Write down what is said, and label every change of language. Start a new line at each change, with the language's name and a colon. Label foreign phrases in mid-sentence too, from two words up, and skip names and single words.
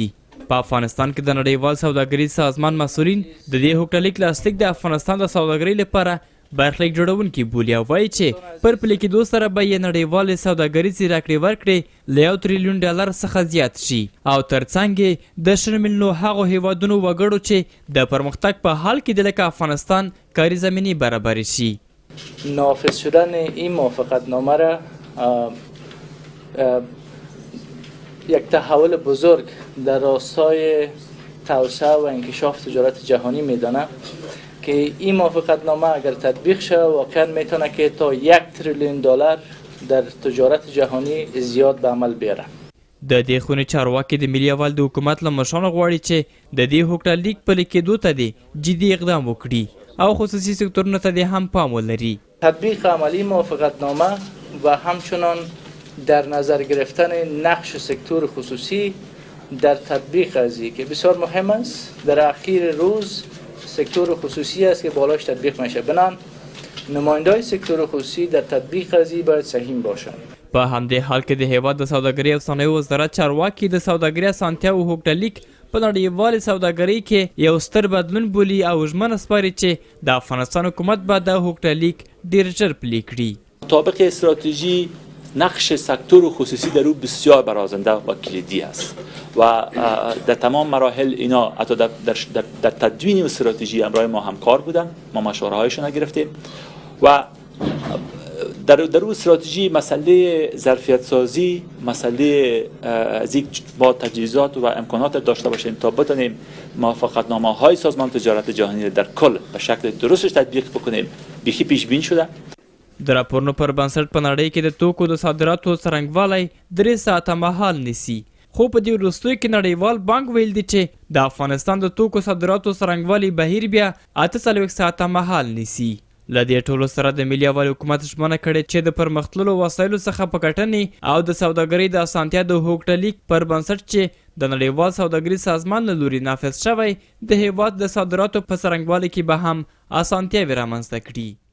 Pashto: په افغانستان کې د نړیوال سوداګریز سازمان مسؤلین د دې هوکړلیک لاسلیک د افغانستان د سوداګرۍ لپاره برخلیک جوړونکي بولي او وایي چې پر پلي کېدو سره به یې نړیوالې سوداګریزې راکړې ورکړې له $1 ټریلیون څخه زیات شي او ترڅنګ یې د 10 میلیونو هغو هیوادونو وګړو چې د پرمختګ په حال کې دي لکه افغانستان کاري زمینې برابر شي.
Persian: نافذ شدن این موافقتنامه را یک تحول بزرگ در راستای توسعه و انکشاف تجارت جهانی میدانه که این موافقتنامه اگر تطبیق شه واقعا میتونه که تا $1 تریلیون در تجارت جهانی زیاد به عمل بیاره.
Pashto: د دې خونې چارواکي د ملي یووالي د حکومت له مشرانو غواړي چې د دې هوکړلیک پلي کېدو ته دې جدي اقدام وکړي او خصوصي سکتورونو ته دې هم پام ولري.
Persian: تطبیق عملی موافقتنامه و همچنان در نظر گرفتن نقش سکتور خصوصی در تطبیق قضیه که بسیار مهم است. در اخیر روز سکتور خصوصی است که بالاش تطبیق میشه. بنان نماینده‌های سکتور خصوصی در تطبیق قضیه باید سهیم باشند.
Pashto: په همدې حال کې د هیواد د سوداګرۍ او صنایعو وزارت چارواکي د سوداګرۍ اسانتیاو هوکړلیک په نړیوالې سوداګرۍ کې یو ستر بدلون بولي او ژمنه سپاري چې د افغانستان حکومت به دا هوکړلیک ډېر ژر پلي کړي.
Persian: مطابق استراتژی نقش سکتور خصوصی در او بسیار برازنده و کلیدی است و در تمام مراحل اینا حتی در تدوین استراتژی همراه ما همکار بودن. ما مشوره هایشون گرفتیم و در او استراتژی مسئله ظرفیت سازی، مسئله از یک با تجهیزات و امکانات داشته باشیم تا بتونیم موافقتنامه های سازمان تجارت جهانی در کل به شکل درستش تطبیق بکنیم بیخی پیش بین شده.
Pashto: د راپورونو پر بنسټ په نړۍ کې د توکو د صادراتو څرنګوالی 3 ساعته مهال نیسي، خو په دې وروستیو کې نړیوال بانک ویل دی چې د افغانستان د توکو صادراتو څرنګوالی بهیر بیا 48 ساعته مهال نیسي. له دې ټولو سره د ملي یووالي حکومت ژمنه کړې چې د پرمختللو وسایلو څخه په کټنې او د سوداګرۍ د اسانتیا د هوکړلیک پر بنسټ چې د نړیوال سوداګري سازمان له لوري نافذ شوی د هیواد د صادراتو په څرنګوالي کې به هم اسانتیاوې رامنځته کړي.